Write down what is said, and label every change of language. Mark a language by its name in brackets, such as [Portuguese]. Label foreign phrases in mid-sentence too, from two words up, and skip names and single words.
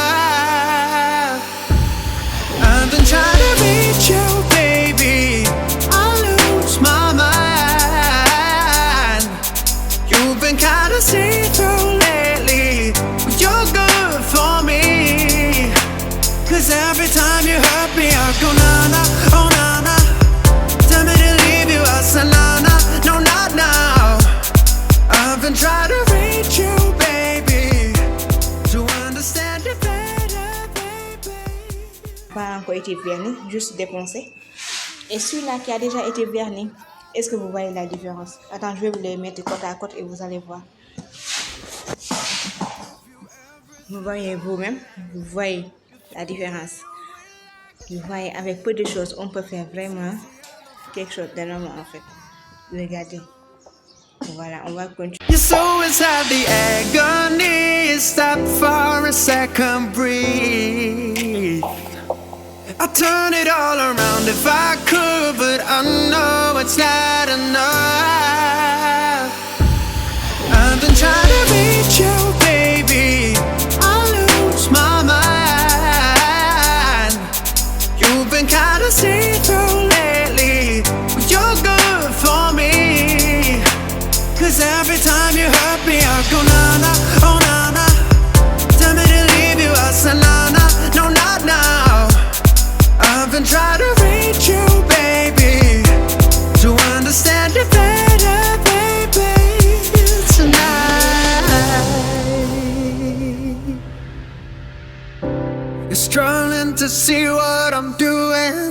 [English] I've been trying to reach you, baby. I lose my mind. You've been kinda see-through lately, but you're good for me. Cause every time you hurt me, I go na-na, oh na-na. Tell me to leave you, I say na-na, no not now. I've been trying to reach you, baby, to understand you better, baby. [French] Pas encore été verni, juste déponcé. Et celui-là qui a déjà été verni, est-ce que vous voyez la différence? Attends, je vais vous les mettre côte à côte et vous allez voir. Vous voyez vous-même, vous voyez la différence. Vous voyez, avec peu de choses, on peut faire vraiment quelque chose d'énorme en fait. Regardez. Voilà, on va continuer. [English] You always have the agony. Stop for a second, breathe. I turn it all around if I could, but I know it's not enough. I've been trying to reach you, baby. I lose my mind. You've been kinda see-through lately, but you're good for me. Cause every time you hurt me, I go na-na, oh na-na. Tell me to leave you, I say na-na, no not now. I've been trying to reach you, baby, to understand you better, baby, tonight. You're struggling to see what I'm doing.